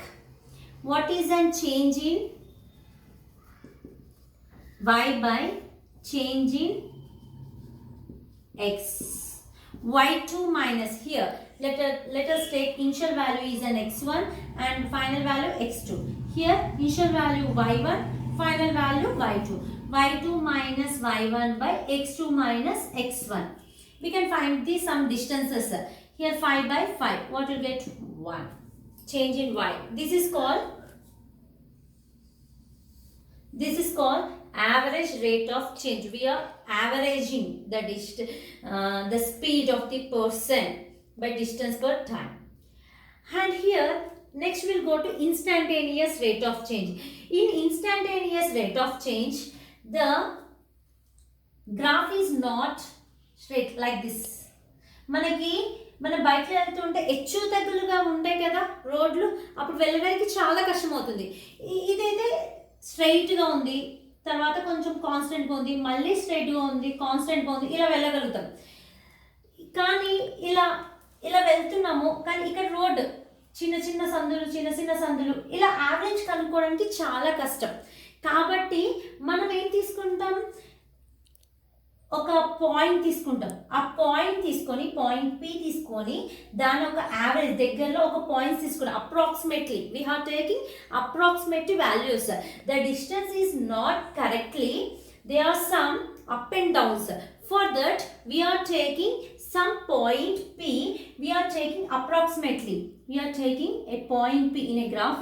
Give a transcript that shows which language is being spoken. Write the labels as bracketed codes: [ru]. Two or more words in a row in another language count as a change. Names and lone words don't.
[en] What is a change in y by change in x? y2 minus here. Let us take initial value is an x1 and final value x2. Here initial value y1, final value y2. y2 minus y1 by x2 minus x1. We can find the some distances. Here 5 by 5. What will get? 1. Change in y. This is called average rate of change. We are averaging the speed of the person by distance per time. And here next we'll go to instantaneous rate of change. In instantaneous rate of change, the graph is not straight like this. [te] మనకి మన బైక్లో వెళ్తుంటే హెచ్చు తగ్గులుగా ఉంటాయి కదా రోడ్లు, అప్పుడు వెళ్ళడానికి చాలా కష్టం అవుతుంది. ఇదైతే స్ట్రైట్గా ఉంది, తర్వాత కొంచెం కాన్స్టెంట్గా ఉంది, మళ్ళీ స్ట్రైట్గా ఉంది, కాన్స్టెంట్గా ఉంది, ఇలా వెళ్ళగలుగుతాం. కానీ ఇలా వెళ్తున్నాము, కానీ ఇక్కడ రోడ్ చిన్న చిన్న సందులు ఇలా యావరేజ్ కనుక్కోవడానికి చాలా కష్టం. కాబట్టి మనం ఏం తీసుకుంటాం, ఒక పాయింట్ తీసుకుంటాం. ఆ పాయింట్ తీసుకొని పాయింట్ పి తీసుకొని దాని ఒక యావరేజ్ దగ్గరలో ఒక పాయింట్స్ తీసుకుని [en] approximately we are taking approximate values. The distance is not correctly, they are some up and downs. For that we are taking some point P, we are taking approximately, we are taking a point P in a graph.